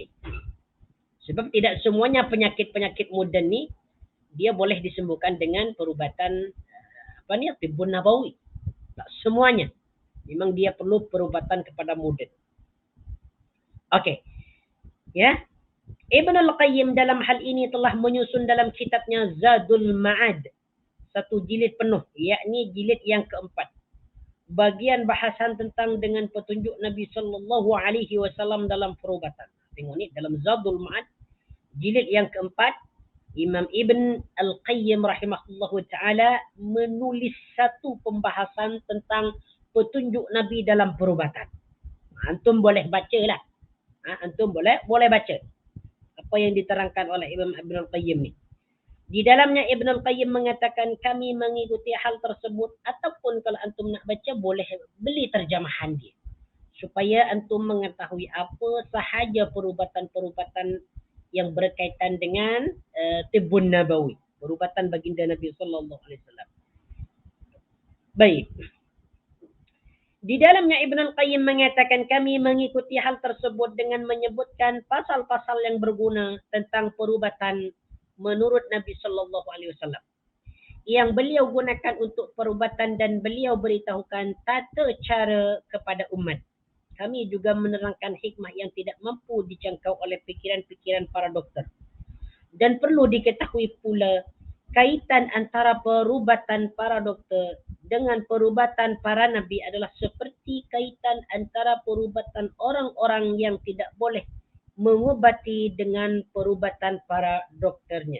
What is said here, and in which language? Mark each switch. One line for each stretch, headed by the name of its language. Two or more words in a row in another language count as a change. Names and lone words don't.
Malay: Sebab tidak semuanya penyakit-penyakit moden ni dia boleh disembuhkan dengan perubatan Tibbun Nabawi. Tak semuanya. Memang dia perlu perubatan kepada moden. Okey. Ya. Ibn Al-Qayyim dalam hal ini telah menyusun dalam kitabnya Zadul Ma'ad, satu jilid penuh, yakni jilid yang keempat. Bagian bahasan tentang dengan petunjuk Nabi
Arabic: صلى الله عليه وسلم
Malay: dalam perubatan. Tengok ni dalam Zadul Ma'ad jilid yang keempat, Imam Ibn Al-Qayyim
Arabic: رحمه الله تعالى
Malay: menulis satu pembahasan tentang petunjuk Nabi dalam perubatan. Antum boleh baca lah. Antum boleh baca apa yang diterangkan oleh Imam Ibn Al-Qayyim ni. Di dalamnya Ibn Al-Qayyim mengatakan kami mengikuti hal tersebut, ataupun kalau antum nak baca boleh beli terjemahan dia, supaya antum mengetahui apa sahaja perubatan-perubatan yang berkaitan dengan Tibbun Nabawi, perubatan baginda Nabi
Arabic: صلى الله عليه وسلم.
Malay: Baik. Di dalamnya Ibn Al-Qayyim mengatakan kami mengikuti hal tersebut dengan menyebutkan pasal-pasal yang berguna tentang perubatan menurut Nabi
Arabic: صلى الله عليه وسلم
Malay: yang beliau gunakan untuk perubatan, dan beliau beritahukan tata cara kepada umat. Kami juga menerangkan hikmah yang tidak mampu dijangkau oleh fikiran-fikiran para doktor. Dan perlu diketahui pula kaitan antara perubatan para doktor dengan perubatan para nabi adalah seperti kaitan antara perubatan orang-orang yang tidak boleh mengobati dengan perubatan para dokternya.